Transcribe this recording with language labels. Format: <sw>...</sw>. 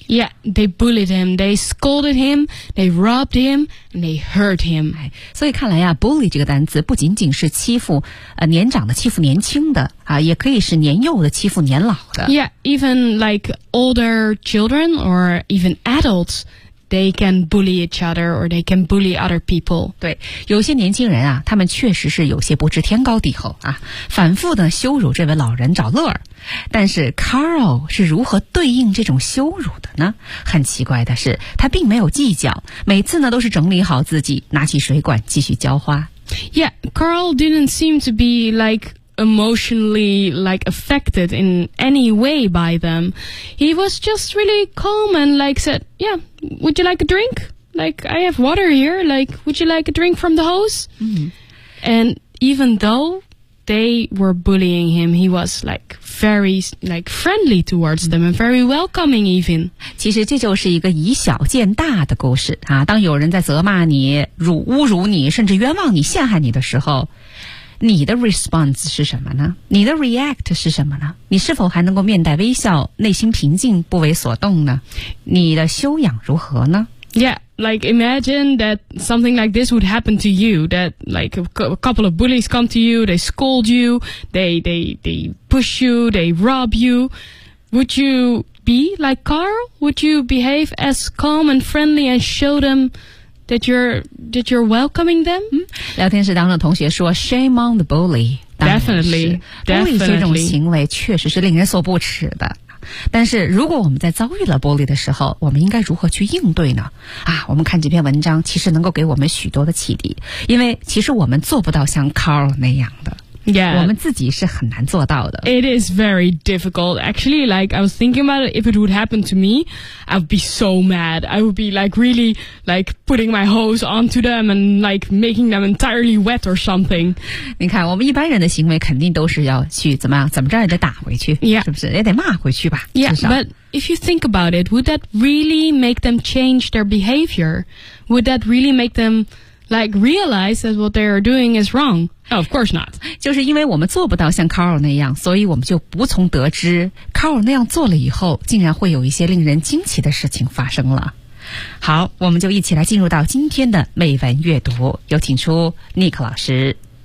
<en>Yeah, they bullied him, they scolded him, they robbed him, and they hurt him.</en> <zh>所以看来啊 bully 这个单词不仅仅是欺负年长的欺负年轻的啊，也可以是年幼的欺负年老的。</zh> <en>Yeah, even like older children or even adults, they can bully each other or they can bully other people.</en> <zh>对，有些年轻人啊，他们确实是有些不知天高地厚啊，反复的羞辱这位老人找乐儿。但是 Carl 是如何对应这种羞辱的呢？很奇怪的是，他并没有计较，每次呢都是整理好自己，拿起水管继续浇花。</zh> <en>Yeah, Carl didn't seem to be like emotionally like affected in any way by them. He was just really calm and like said, "Yeah, would you like a drink? Like I have water here. Like would you like a drink from the hose?" And even though they were bullying him, he was like. Very like friendly towards them and very welcoming even.</en> <zh>其实这就是一个以小见大的故事啊，当有人在责骂你，辱侮辱你，甚至冤枉你，陷害你的时候，你的 response 是什么呢？你的 react 是什么呢？你是否还能够面带微笑，内心平静，不为所动呢？你的修养如何呢？</zh> <en>Yeah, like imagine that something like this would happen to you, that like a couple of bullies come to you, they scold you, they push you, they rob you. Would you be like Carl? Would you behave as calm and friendly and show them that you're welcoming them?</en> <zh>聊天室当中的同学说</zh> <en>shame on the bully. Definitely.</en> <zh>Bully 这种行为确实是令人所不齿的。但是如果我们在遭遇了玻璃的时候，我们应该如何去应对呢？啊，我们看这篇文章其实能够给我们许多的启迪，因为其实我们做不到像 Carl 那样的。</zh> <en>Yeah.</en> <zh>我们自己是很难做到的。</zh> <en>It is very difficult. Actually, like, I was thinking about it, if it would happen to me, I would be so mad. I would be, like, really, like, putting my hose onto them and, like, making them entirely wet or something.</en> <zh>你看，我们一般人的行为肯定都是要去怎么样，怎么着也得打回去。</zh> <en>Yeah.</en> <zh>是不是？也得骂回去吧。</zh> <en>Yeah,</en> <zh>至少。</zh> <en>But if you think about it, would that really make them change their behavior? Would that really make them... Like realize that what they are doing is wrong. No, of course not.</en> <zh>就是因为我们做不到像 Carl 那样，所以我们就无从得知 Carl 那样做了以后，竟然会有一些令人惊奇的事情发生了。好，我们就一起来进入到今天的美文阅读，有请出 Nick 老师。</zh>